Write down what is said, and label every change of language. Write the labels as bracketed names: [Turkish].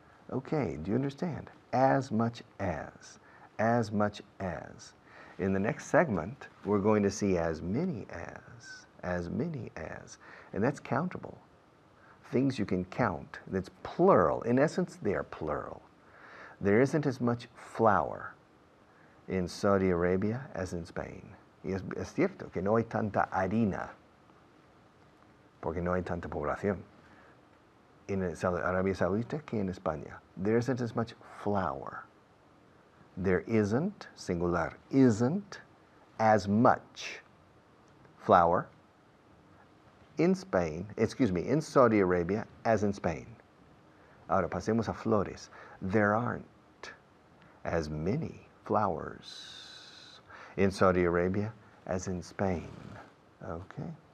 [English] Okay, do you understand? As much as. In the next segment, we're going to see as many as, and that's countable. Things you can count, that's plural. In essence, they are plural. There isn't as much flour in Saudi Arabia as in Spain. [Spanish] Y es cierto que no hay tanta harina, porque no hay tanta población en Arabia Saudita que en España. [English] There isn't as much flour. There isn't, singular, isn't as much flour in Saudi Arabia as in Spain. Ahora pasemos a flores. There aren't as many flowers in Saudi Arabia as in Spain. Okay.